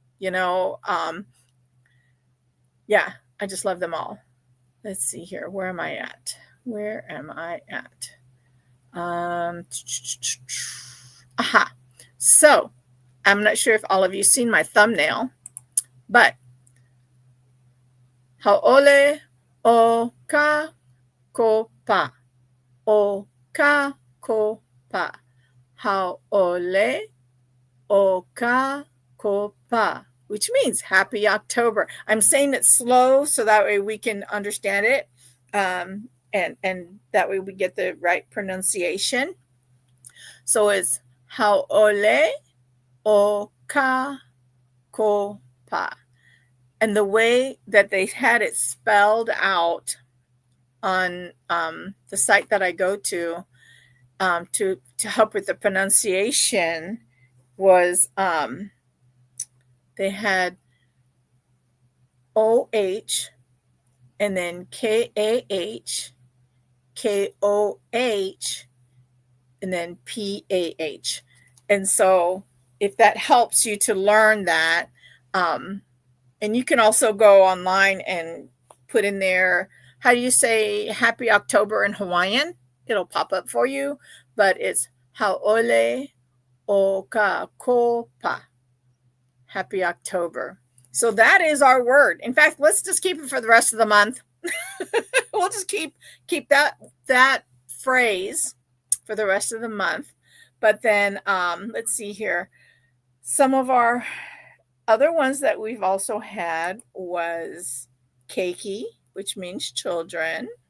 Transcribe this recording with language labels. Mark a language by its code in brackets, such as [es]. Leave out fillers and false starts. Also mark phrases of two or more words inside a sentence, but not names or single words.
[en] Yeah, I just love them all. Let's see here. Where am I at? Aha. So I'm not sure if all of you seen my thumbnail, but [haw] haole o ka kopa. O ka kopa. Haole o ka kopa, [en] which means happy October. I'm saying it slow so that way we can understand it. And that way we get the right pronunciation. So it's [haw] haole o ka kopa. [en] And the way that they had it spelled out on the site that I go to help with the pronunciation was they had OH and then KAH, KOH, and then PAH. And so if that helps you to learn that, and you can also go online and put in there, how do you say happy October in Hawaiian? It'll pop up for you, but it's [haw] haole o ka kopa. [en] Happy October. So that is our word. In fact, let's just keep it for the rest of the month. We'll just keep that phrase for the rest of the month. But then let's see here. Some of our other ones that we've also had was keiki, which means children.